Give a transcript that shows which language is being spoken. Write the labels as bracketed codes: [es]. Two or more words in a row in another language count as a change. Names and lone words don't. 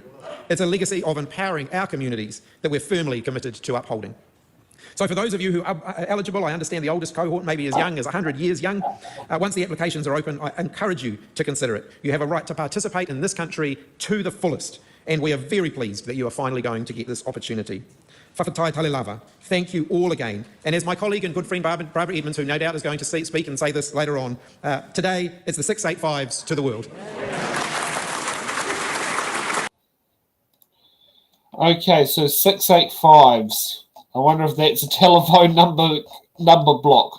[en] It's a legacy of empowering our communities that we're firmly committed to upholding. So for those of you who are eligible, I understand the oldest cohort may be as young as 100 years young. Once the applications are open, I encourage you to consider it. You have a right to participate in this country to the fullest, and we are very pleased that you are finally going to get this opportunity. [sm] Whakatai tale lava. [en] Thank you all again. And as my colleague and good friend Barbara Edmonds, who no doubt is going to speak and say this later on, today it's the 685s to the world. Okay, so 685s. I wonder if that's a telephone number block.